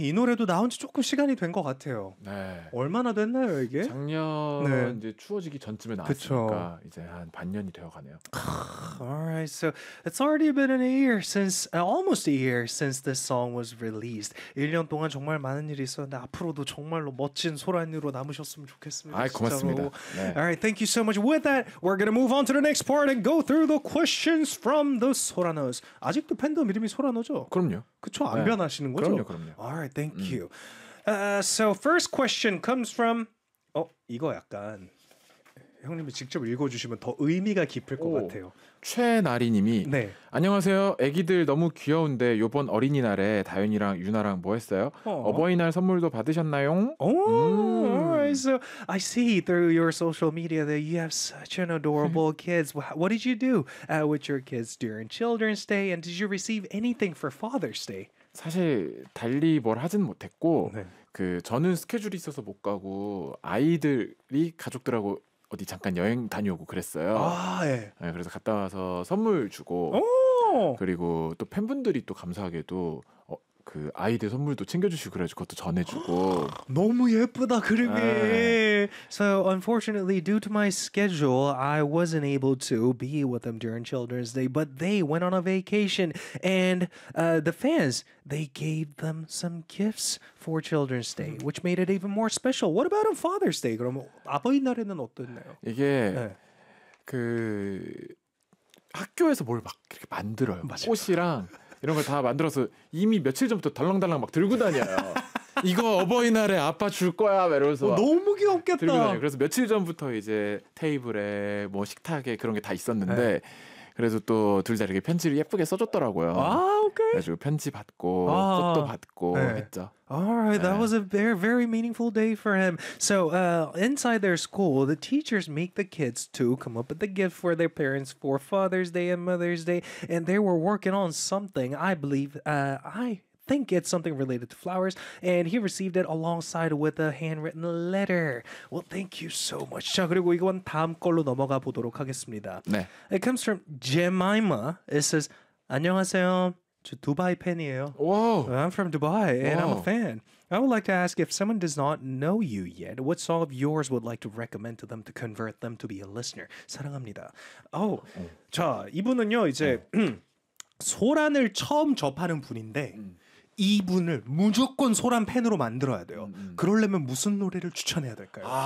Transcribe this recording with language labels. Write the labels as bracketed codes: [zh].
[ko] 이 노래도 나온 지 조금 시간이 된 것 같아요. 네. 얼마나 됐나요 이게? 작년 네. 이제 추워지기 전쯤에 나왔으니까 그쵸. 이제 한 반년이 되어가네요. [en] Alright, so it's already been an year since, almost a year since this song was released. [ko] 1년 동안 정말 많은 일이 있었는데 앞으로도 정말로 멋진 소란으로 남으셨으면 좋겠습니다. 아이, 고맙습니다. 네. [en] Alright, thank you so much. With that, we're gonna move on to the next part and go through the questions from the Soranos. [ko] 아직도 팬덤 이름이 소라노죠? 그럼요. 그쵸? 안 네. 변하시는 거죠? 그럼요, 그럼요. [en] Alright, thank you. So first question comes from [ko] 이거 약간 형님이 직접 읽어주시면 더 의미가 깊을 것 같아요. 최나리님이 네. 안녕하세요. 애기들 너무 귀여운데 요번 어린이날에 다현이랑 유나랑 뭐 했어요? 어버이날 선물도 받으셨나요? [en] Alright, so I see through your social media that you have such an adorable kids. What did you do with your kids during Children's Day? And did you receive anything for Father's Day? [ko] 사실 달리 뭘 하진 못했고 네. 그 저는 스케줄이 있어서 못 가고 아이들이 가족들하고 어디 잠깐 여행 다녀오고 그랬어요. 아, 예. 네, 그래서 갔다 와서 선물 주고 오! 그리고 또 팬분들이 또 감사하게도 그 아이들 선물도 챙겨주시고 그래가지고 그것도 전해주고 너무 예쁘다 그림이. 네. [en] So unfortunately due to my schedule I wasn't able to be with them during Children's Day but they went on a vacation and the fans they gave them some gifts for Children's Day which made it even more special. What about on Father's Day? [ko] 그럼 아버지날에는 어땠나요? 이게 네. 그 학교에서 뭘 막 이렇게 만들어요. 맞아. 꽃이랑 이런 걸 다 만들어서 이미 며칠 전부터 덜렁달랑 막 들고 다녀요. 이거 어버이날에 아빠 줄 거야 이러면서 너무 귀엽겠다. 들고 다녀요. 그래서 며칠 전부터 이제 테이블에 뭐 식탁에 그런 게 다 있었는데 네. 그래서 또 둘 다 이렇게 편지를 예쁘게 써줬더라고요. 아, 오케이. 그래가지고 편지 받고 아, 꽃도 받고 네. 했죠. [en] Alright, that was a very, very meaningful day for him. So, inside their school, the teachers make the kids to come up with a gift for their parents for Father's Day and Mother's Day, and they were working on something, I believe, I think it's something related to flowers, and he received it alongside with a handwritten letter. Well, thank you so much. [ko] 자, 그리고 이건 다음 걸로 넘어가 보도록 하겠습니다. 네. [en] It comes from Jemima. It says, [ko] 안녕하세요. 저 두바이 팬이에요. [en] Whoa. I'm from Dubai, and Whoa. I'm a fan. I would like to ask if someone does not know you yet, what song of yours would like to recommend to them to convert them to be a listener? [ko] 사랑합니다. Oh, 자, 이분은요, 이제... 소란을 처음 접하는 분인데 이분을 무조건 소란 팬으로 만들어야 돼요. 그러려면 무슨 노래를 추천해야 될까요?